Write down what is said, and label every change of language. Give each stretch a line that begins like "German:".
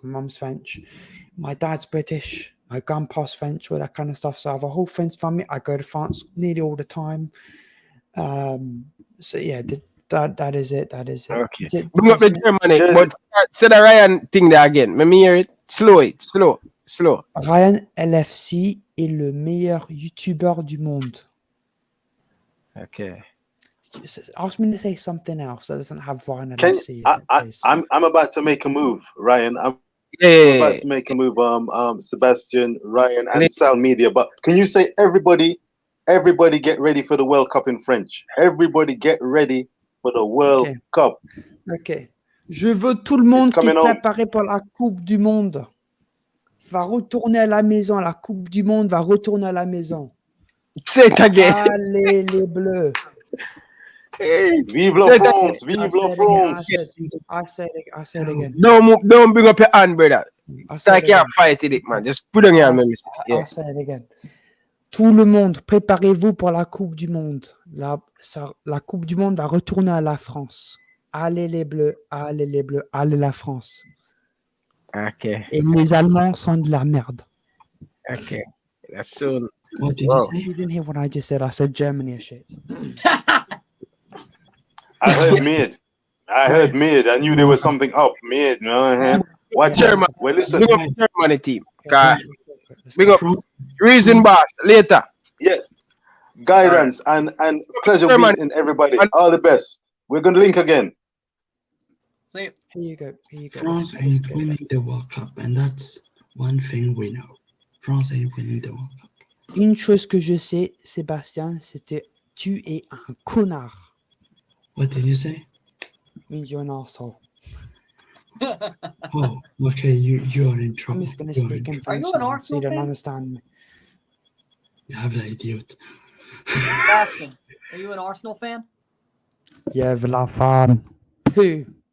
English: My mum's French, my dad's British, my grandpa's French, all that kind of stuff. So I have a whole French family. I go to France nearly all the time. So yeah, that is it. Okay. Bring up the Germany, but say the Ryan thing there again. Let me hear it. Slow. Ryan LFC est le meilleur YouTuber du monde. Okay. Ask me to say something else that doesn't have Ryan LFC. I'm about to make a move, Ryan. I'm about to make a move. Sebastian, Ryan, and Sal Media. But can you say everybody get ready for the World Cup in French? Everybody get ready for the World Cup. Okay.
French: Je veux tout le monde qui est préparé pour la Coupe du Monde. Ça va retourner à la maison. La Coupe du Monde va retourner à la maison. C'est
English: again.
French: Allez les Bleus. Vive la France! Vive la France!
English: I say it again. Don't bring up your hand, brother. I can't fight it, man. Just put on your hand. I'll say it again.
French: Tout le monde, préparez-vous pour la Coupe du Monde. La Coupe du Monde va retourner à la France. Allez les Bleus, allez la France.
English: Okay.
French: Et les Allemands sont de la merde.
English: Okay. That's soon. What did you say? You didn't hear what I just said. I said Germany is shit. I heard mid. I knew there was something up mid. You know, watch Germany. Well, listen. Bring up the Germany team. Bring up Reason Boss later. Yeah. Guidance and pleasure meeting everybody. All the best. We're going to link again. See you. Here you go. France ain't winning the World Cup, and that's one thing we know. France ain't winning the World Cup.
French: Une chose que je sais, Sébastien, c'était tu es un connard.
English: What did you say? It means you're an asshole. Oh, okay, you are in trouble. I'm just going to speak in French. Are you an so Arsenal you don't fan? understand me. You have an idiot. Sebastian, are you an Arsenal fan? Yeah, la fan. Who?